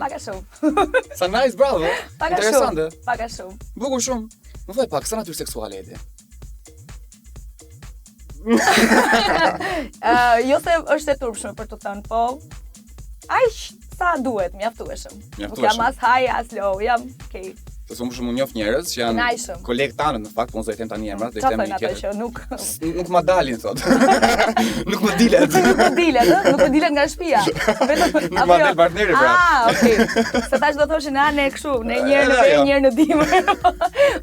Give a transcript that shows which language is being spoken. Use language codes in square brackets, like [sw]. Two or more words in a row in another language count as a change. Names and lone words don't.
[sq] Paka shumë. Sa nice, bravo. Interesante. Paka shumë. Bukur shumë. Më thuaj pak, sa natyrë seksuale e ti? Jo se është e turpshme për të thënë, po aq sa duhet, mjaftueshëm. Nuk jam [en] as high as low, [sq] jam okay. Se shumë njoh njerëz që janë kolegë tanë në fakt, po unë do i them tani emrat, do i them një tjetër. Nuk më dalin thot. Nuk më dilet. Nuk më dilet nga shtëpia. Vetëm nuk më del partneri pra. Ah, okay. Se tash do thoshin ne kështu, ne një herë në verë, një herë në dimër.